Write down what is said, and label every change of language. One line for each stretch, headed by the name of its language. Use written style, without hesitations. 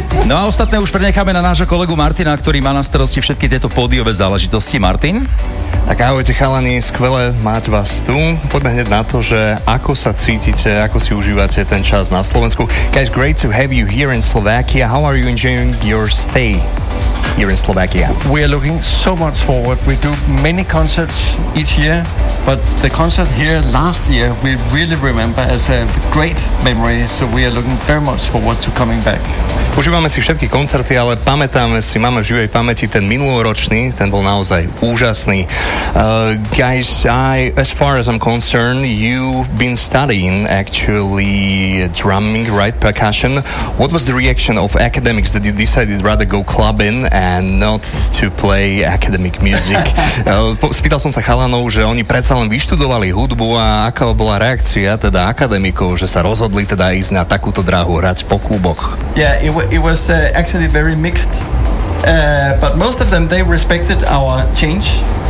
Slovak: No a ostatné už prenecháme na nášho kolegu Martina, ktorý má na starosti všetky tieto pódiové záležitosti. Martin? Tak ahojte chalani, skvelé mať vás tu. Poďme hneď na to, že ako sa cítite, ako si užívate ten čas na Slovensku.
English: Guys, great to have you here in Slovakia. How are you enjoying your stay here in Slovakia? We are looking so much forward. We do many concerts each year, but the concert here last year we really remember as a great memory, so we are looking very much forward to coming back.
Slovak: Užívame si všetky koncerty, ale pamätáme si, máme v živej pamäti ten minuloročný, ten bol naozaj úžasný.
English: Guys, as far as I'm concerned, you've been studying actually drumming, right, percussion. What was the reaction of academics that you decided rather go clubbing and not to play academic music?
Slovak: Spýtal som sa chalanov, že oni predsa len vyštudovali hudbu a aká bola reakcia teda akademikov, že sa rozhodli teda ísť na takúto dráhu hrať po kluboch.
English: Yeah, it was actually very mixed, but most of them, they respected our change.